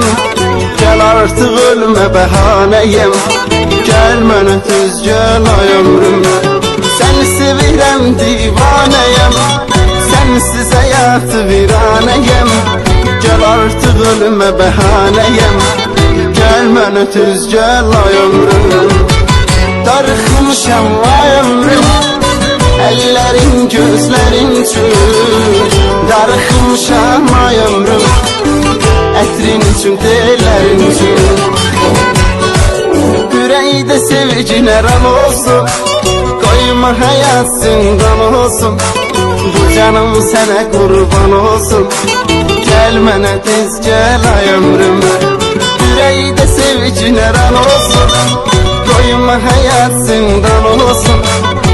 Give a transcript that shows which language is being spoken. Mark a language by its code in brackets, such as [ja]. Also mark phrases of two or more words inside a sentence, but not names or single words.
[tr] Gel artık ölme bahaneyim, [az] gel mənə düz gel ay ömrüm. [tr] Seni sevirem divaneyim, sensiz hayatı viraneyim. Gel artık ölme bahaneyim, [az] gel mənə düz gel ay ömrüm. Darıxmışam ay ömrüm, ellerin gözlerin üçün. Darıxmışam ay ömrüm, ətrin üçün, tellerin üçün. Ürəkdə sevginə ram olsun, koyma hayat zindan olsun. Bu canım sənə qurban olsun, gel mənə tez gel ay ömrüm. Ürəkdə sevginə ram olsun, koyma hayat zindan olsun.